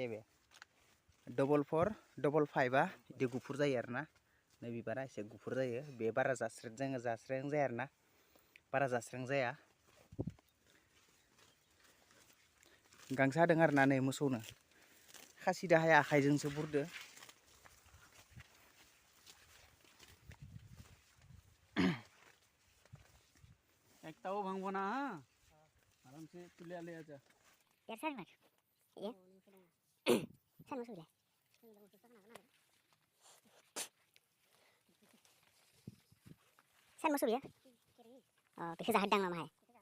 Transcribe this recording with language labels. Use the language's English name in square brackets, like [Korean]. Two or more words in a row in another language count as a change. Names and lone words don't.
[Bodo] बे 4-4, 5-5आ बिदि गुफुर जायो आरोना। नै बिबारा एसे गुफुर जायो, बे बारा जास्रें जाया आरोना, बारा जास्रें जाया। गांसो हादों आरोना नै मोसौनो, खासिदो हाया, आखाइजोंसो बुरदो। [Bangla] एकटाও ভাঙবো না, হ্যাঁ আরামসে তুলে আলে আচ্ছা [Hindi] यार सर मत ये सर मसूर है सर मसूर है पीछे से हड्डांग मामा है